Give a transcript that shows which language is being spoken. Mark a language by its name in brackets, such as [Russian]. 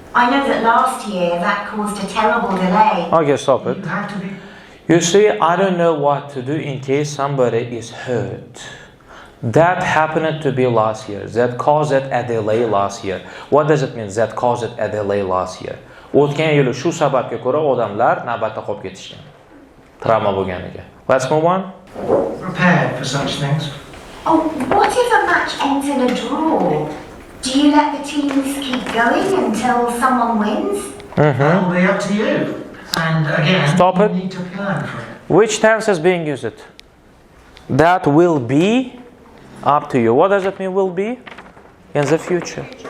[English] I know that last year that caused a terrible delay. Okay, stop it. You have to be... You see, I don't know what to do in case somebody is hurt. That happened to be last year. That caused a delay last year. What does it mean? That caused a delay last year. [Uzbek] O'tgan yili shu sababga ko'ra odamlar navbatda qolib ketishgan. Travma bo'lganiga. [English] Let's move on. prepared for such things. Oh, what if a match ends in a draw? Do you let the teams keep going until someone wins? That'll be up to you. And again, Stop it. you need to plan for it. Which tense is being used? That will be up to you. What does it mean will be? In the future.